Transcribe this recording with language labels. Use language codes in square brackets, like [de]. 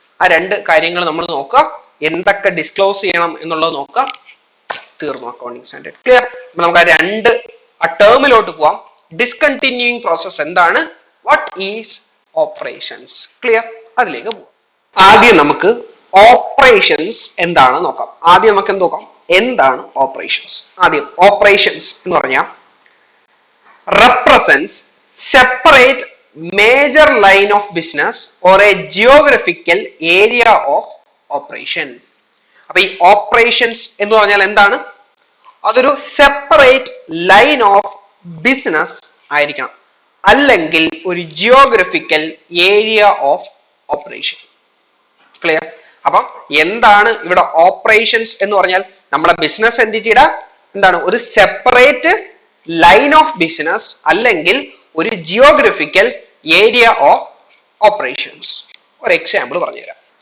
[ml] ആ രണ്ട് കാര്യങ്ങൾ നമ്മൾ നോക്കുക. എന്തൊക്കെ ഡിസ്ക്ലോസ് ചെയ്യണം എന്നുള്ളത് നോക്കുക. തീർന്നു അക്കൗണ്ടിങ് സ്റ്റാൻഡേർഡ്. ക്ലിയർ? നമുക്ക് ആ രണ്ട് ടേമിലോട്ട് പോവാം. ഡിസ്കണ്ടിന്യൂയിങ് പ്രോസസ് എന്താണ്, [en] What is operations. [ml] ക്ലിയർ? അതിലേക്ക് പോവാം. ആദ്യം നമുക്ക് ഓപ്പറേഷൻസ് എന്താണ് നോക്കാം. ആദ്യം നമുക്ക് എന്ത് നോക്കാം, എന്താണ് ഓപ്പറേഷൻസ്. ആദ്യം ഓപ്പറേഷൻസ് എന്ന് പറഞ്ഞാൽ [en] represents separate major line of business or a geographical area of operation. [ml] അപ്പൊ ഈ ഓപ്പറേഷൻസ് എന്ന് പറഞ്ഞാൽ എന്താണ്? അതൊരു സെപ്പറേറ്റ് ലൈൻ ഓഫ് ബിസിനസ് ആയിരിക്കണം, അല്ലെങ്കിൽ ഒരു geographical area of operation. Clear? അപ്പൊ എന്താണ് ഇവിടെ ഓപ്പറേഷൻസ് എന്ന് പറഞ്ഞാൽ? നമ്മുടെ ബിസിനസ് എന്റിറ്റിയുടെ എന്താണ്, ഒരു സെപ്പറേറ്റ് ലൈൻ ഓഫ് ബിസിനസ് അല്ലെങ്കിൽ ഒരു ജിയോഗ്രഫിക്കൽ ഏരിയ ഓഫ് ഓപ്പറേഷൻസ്. ഒരു എക്സാമ്പിൾ പറഞ്ഞുതരാം.